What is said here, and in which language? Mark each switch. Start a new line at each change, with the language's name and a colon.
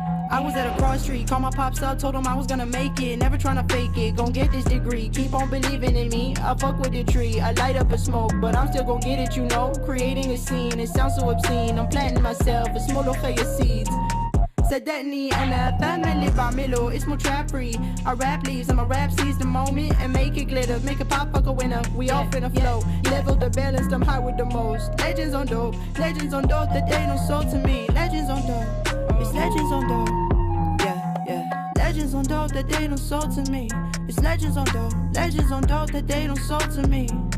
English: I was at a cross street, called my pops up, told him I was gonna make it. Never tryna fake it, gon' get this degree. Keep on believing in me, I fuck with the tree. I light up a smoke, but I'm still gon' get it, you know. Creating a scene, it sounds so obscene. I'm planting myself, a small of seeds.
Arabic: صدقني أنا فاهمة اللي بعمله اسمه
English: trap free. I rap leaves, I'ma rap seize the moment and make it glitter. Make it pop, fuck a winner, we all finna flow. Level the balance, I'm high with the most. Legends on dope that they don't sold to me. Legends on dope, it's legends on dope. Yeah. Legends on dope that they don't sold to me. It's legends on dope that they don't sold to me.